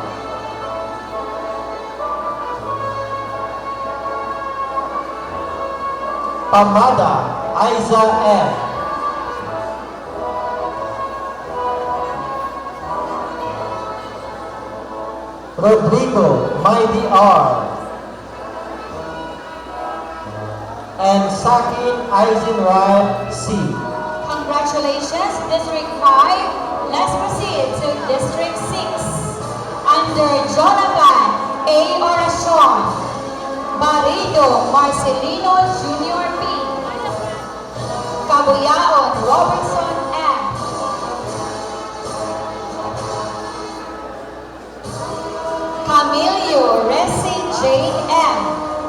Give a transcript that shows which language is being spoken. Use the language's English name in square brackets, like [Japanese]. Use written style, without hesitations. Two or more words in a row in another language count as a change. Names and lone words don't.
[English] Pamada Aiza F. Rodrigo Mighty R. and Sakin Eisenreich C. Congratulations, District 5. Let's proceed to District 6. Under Jonathan A. Oracion, Marido Marcelino Jr. P. Cabuyaon Robertson M. Camilio Resi Jane M.